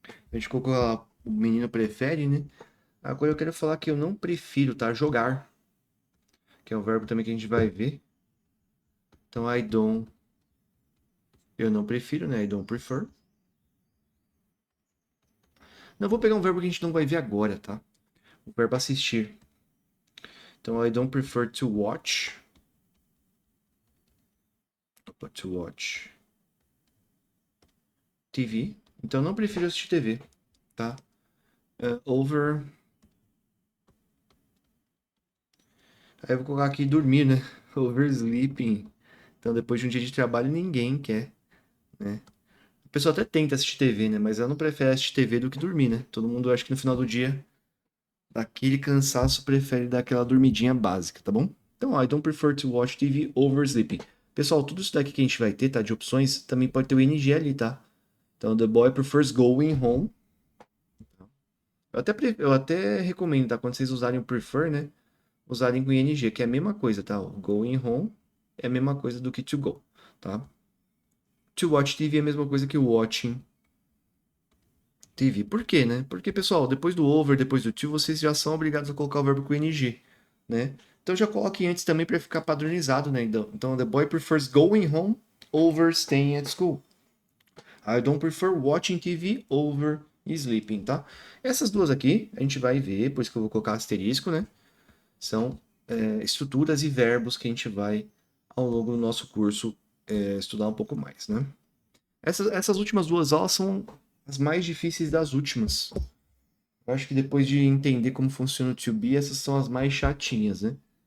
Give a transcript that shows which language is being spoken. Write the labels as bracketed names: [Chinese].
[Portuguese] A gente colocou lá, o menino prefere, né? Agora eu quero falar que eu não prefiro, tá? Jogar, que é um verbo também que a gente vai ver. Então, eu não prefiro, né? [English] I don't prefer. [Portuguese] Não, vou pegar um verbo que a gente não vai ver agora, tá? O verbo assistir. [English] Então, I don't prefer to watch. Opa, to watch TV. [Portuguese] Então, eu não prefiro assistir TV, tá? Over. Aí eu vou colocar aqui dormir, né? Oversleeping. Então, depois de um dia de trabalho, ninguém quer, né? O pessoal até tenta assistir TV, né? Mas ela não prefere assistir TV do que dormir, né? Todo mundo acha que no final do dia daquele cansaço, prefere dar aquela dormidinha básica, tá bom? [English] Então, ó, I don't prefer to watch TV over sleeping. [Portuguese] Pessoal, tudo isso daqui que a gente vai ter, tá? De opções, também pode ter o ing ali, tá? [English] Então, the boy prefers going home. [Portuguese] Eu até recomendo, tá? Quando vocês usarem o prefer, né? Usarem com ing, que é a mesma coisa, tá? O going home é a mesma coisa do que to go, tá? [English] To watch TV [Portuguese] é a mesma coisa que watching TV. Por quê, né? Porque, pessoal, depois do over, depois do to, vocês já são obrigados a colocar o verbo com ing, né? Então já coloque antes também para ficar padronizado, né? [English] Então, the boy prefers going home over staying at school. I don't prefer watching TV over sleeping, tá? [Portuguese] Essas duas aqui a gente vai ver, por isso que eu vou colocar asterisco, né? São estruturas e verbos que a gente vai, ao longo do nosso curso, estudar um pouco mais, né? Essas últimas duas aulas são as mais difíceis das últimas. Eu acho que depois de entender como funciona o to be, essas são as mais chatinhas, né?